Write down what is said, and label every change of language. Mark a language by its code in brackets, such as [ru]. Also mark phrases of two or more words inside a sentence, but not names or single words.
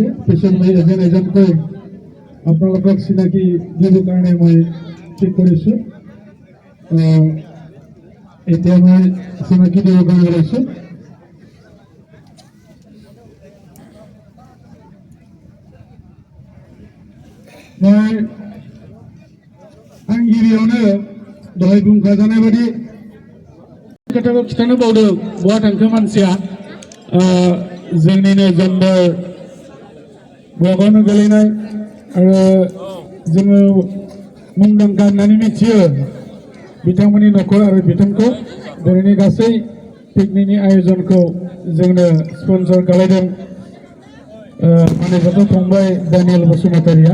[as] পিছত মই এজন এজনকৈ আপোনালোকক চিনাকি দিবৰ কাৰণে মই ঠিক কৰিছোঁ। এতিয়া মই চিনাকি দিবৰ কাৰণে ওলাইছোঁ। [brx] मैं आं गिबियावनो दहाय बुंखाजानाय बायदि खोथाखौ खिथानो बावदों बहा थांखो मानसिया जोंनिनो जेन्डार ब्लकआवनो गोलैनाय आरो जोङो मुंदांखा होननानै मिथियो बिथांमोननि न'खर आरो बिथांखौ दिनैनि गासै पिकनिकनि आयोजनखौ जोंनो स्पन्सर खालामदों मानजाथाव फंबाय दानियेल बसुमतारिया।